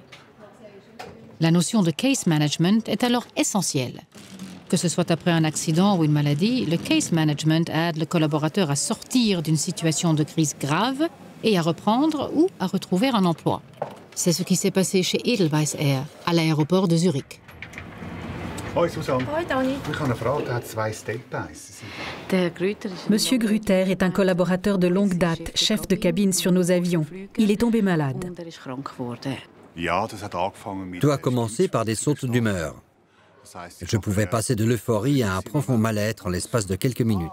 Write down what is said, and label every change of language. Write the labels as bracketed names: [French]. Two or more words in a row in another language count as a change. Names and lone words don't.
[French] La notion de [English] case management [French] est alors essentielle. Que ce soit après un accident ou une maladie, le [English] case management [French] aide le collaborateur à sortir d'une situation de crise grave et à reprendre ou à retrouver un emploi. C'est ce qui s'est passé chez Edelweiss Air, à l'aéroport de Zurich. [Swiss German] Hoi Susanne. Hoi Dani. [German] Ich habe eine Frage, der hat 2 Step-Bys. [French] Monsieur Grüter est un collaborateur de longue date, chef de cabine sur nos avions. Il est tombé malade. Tout a commencé par des sautes d'humeur. Je pouvais passer de l'euphorie à un profond mal-être en l'espace de quelques minutes.